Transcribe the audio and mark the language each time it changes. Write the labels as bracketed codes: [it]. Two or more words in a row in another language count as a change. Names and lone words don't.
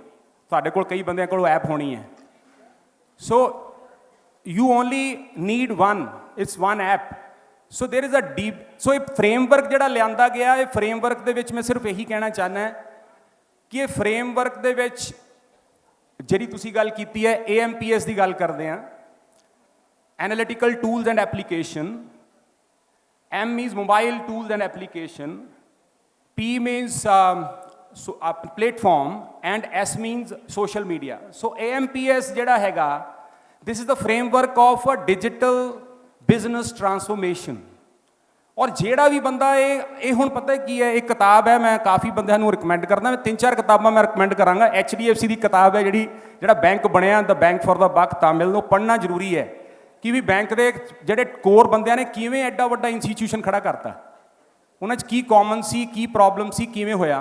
[pa] ਤੁਹਾਡੇ ਕੋਲ ਕਈ ਬੰਦਿਆਂ ਕੋਲ ਐਪ ਹੋਣੀ ਹੈ। [en] so you only need its one app. so there is so [pa] ਇਹ ਫਰੇਮਵਰਕ ਜਿਹੜਾ ਲਿਆਂਦਾ ਗਿਆ, ਇਹ ਫਰੇਮਵਰਕ ਦੇ ਵਿੱਚ ਮੈਂ ਸਿਰਫ ਇਹੀ ਕਹਿਣਾ ਚਾਹੁੰਦਾ ਕਿ ਇਹ ਫਰੇਮਵਰਕ ਦੇ ਵਿੱਚ ਜਿਹੜੀ ਤੁਸੀਂ ਗੱਲ ਕੀਤੀ ਹੈ, AMPS ਦੀ ਗੱਲ ਕਰਦੇ ਹਾਂ, [en] Analytical Tools and Application. M means Mobile Tools and Application. P means Platform. And S means Social Media. So AMPS [pa] ਜਿਹੜਾ ਹੈਗਾ, [en] this is the framework of a digital business transformation. [pa] ਔਰ ਜਿਹੜਾ ਵੀ ਬੰਦਾ ਇਹ ਹੁਣ ਪਤਾ ਕੀ ਹੈ, ਇੱਕ ਕਿਤਾਬ ਹੈ, ਮੈਂ ਕਾਫੀ ਬੰਦਿਆਂ ਨੂੰ ਰਿਕਮੈਂਡ ਕਰਦਾ, ਮੈਂ 3-4 ਕਿਤਾਬਾਂ ਮੈਂ ਰਿਕਮੈਂਡ ਕਰਾਂਗਾ। HDFC ਦੀ ਕਿਤਾਬ ਹੈ ਜਿਹੜਾ ਬੈਂਕ ਬਣਿਆ, ਦ ਬੈਂਕ ਫॉर द ਬਕ, ਤਾਮਿਲ ਨੂੰ ਪੜ੍ਹਨਾ ਜ਼ਰੂਰੀ ਹੈ ਕਿ ਵੀ ਬੈਂਕ ਦੇ ਜਿਹੜੇ ਕੋਰ ਬੰਦਿਆਂ ਨੇ ਕਿਵੇਂ ਐਡਾ ਵੱਡਾ ਇੰਸਟੀਟਿਊਸ਼ਨ ਖੜਾ ਕਰਤਾ, ਉਹਨਾਂ 'ਚ ਕੀ ਕਾਮਨ ਸੀ, ਕੀ ਪ੍ਰੋਬਲਮ ਸੀ, ਕਿਵੇਂ ਹੋਇਆ।